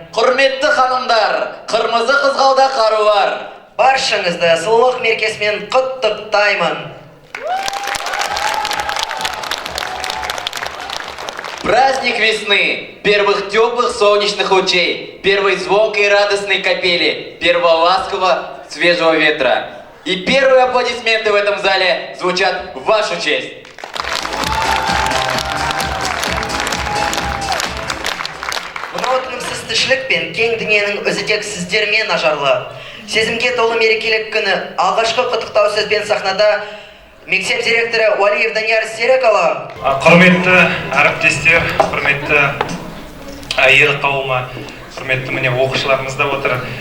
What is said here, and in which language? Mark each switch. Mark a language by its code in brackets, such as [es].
[kk] Құрметті ханымдар, қырмызы қызғалда қару бар. Баршаңызды сұлулық мерекесімен құттықтаймын. [ru] Праздник весны, первых теплых солнечных лучей, первой звонкой и радостной капели, первого ласкового свежего ветра. И первые аплодисменты в этом зале звучат в вашу честь. [kk] Мынау тынымсыз тіршілік пен кең дүниенің өзі тек сіздермен ажарлы. Сезімге толы мерекелік күні алғашқы құттықтау сөзбен сахнада мектеп директоры Уалиев Данияр Серікұлы. Құрметті әріптестер, құрметті әйел қауымы, құрметті міне оқушыларымыз да отыр.